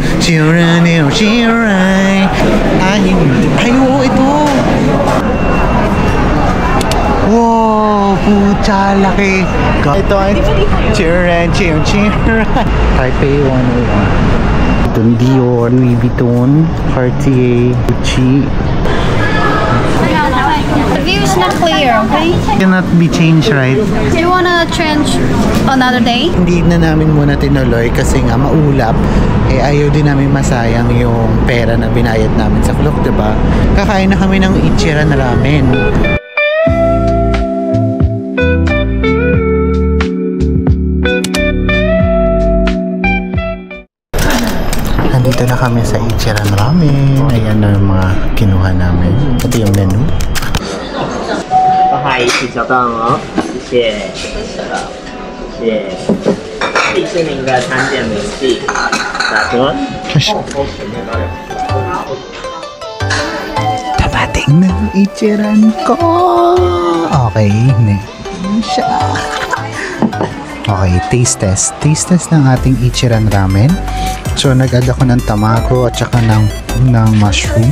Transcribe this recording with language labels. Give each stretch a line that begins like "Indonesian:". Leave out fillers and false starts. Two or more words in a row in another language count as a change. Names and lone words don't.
Filipino: Shirai. Oo, ito. Wow, pucha, laki. Ito ay Shirai. Taipei 101. Ito, Dior, Louis Vuitton, Cartier, Gucci.
English: The view is not clear, okay? Cannot be changed, right? Do you wanna change another day?
Filipino: Hindi na namin muna tinuloy kasi nga maulap. Eh ayaw din namin masayang yung pera na binayad namin sa Klook, diba? Kakain na kami ng Ichiran ramen. Nandito na kami sa Ichiran ramen. Ayan na yung mga kinuha namin. Ito yung menu.
Chinese: 嗨，一起小蛋哦，谢谢，谢谢。这是您的餐点明细，打折。
Filipino: Dapating na ang Ichiran ko. Okay, siya.
English: Okay, taste test. Taste test
Filipino: ng ating Ichiran ramen. So, nag-add ako ng tamago at saka ng mushroom.